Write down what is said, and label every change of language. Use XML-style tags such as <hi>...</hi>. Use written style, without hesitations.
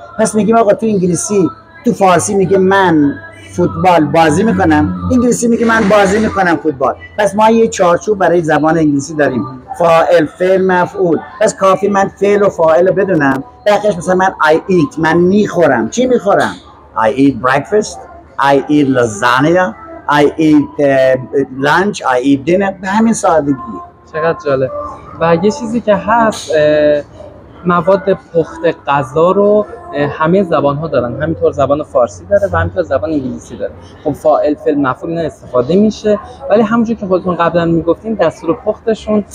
<fa>پس میگیم آقا تو انگلیسی، تو فارسی میگه من فوتبال بازی میکنم، انگلیسی میگه من بازی میکنم فوتبال. پس ما یه چارچوب برای زبان انگلیسی داریم، فاعل، فعل، مفعول. پس کافی من فعل و فاعل رو بدونم. دقیقش مثلا من</fa> <en>I eat،</en> <fa>من میخورم. چی میخورم؟</fa> <en>I eat breakfast، I eat lasagna، I eat lunch، I eat dinner.</en> <fa>به همین سادگی. چقدر جالب. و یه چیزی که هست، مواد پخت غذا رو همه زبان ها دارن، همینطور زبان فارسی داره و همینطور زبان انگلیسی داره. خب فاعل، فعل، مفعول اینا استفاده میشه، ولی همونجور که خودتون قبلا میگفتین دستور پختشون</fa>